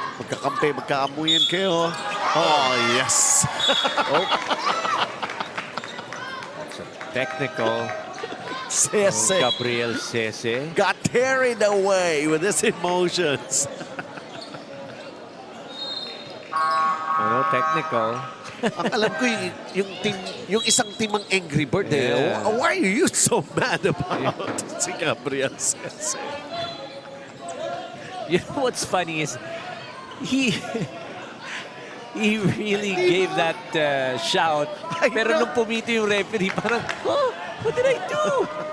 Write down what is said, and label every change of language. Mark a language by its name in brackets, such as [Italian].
[Filipino] Magkakampi, magkaamuyan kayo. [English] Oh, yes. That's a technical. Sese Gabriel Sese. got carried away with his emotions. [Filipino] Ano, technical. Ang alam ko yung isang team ng Angry Bird. [English] Yeah. Why are you so mad about si Gabriel Sese? You know what's funny is he really gave that shout. [Filipino] Pero nung pumito yung referee, parang, [English] oh, what did I do?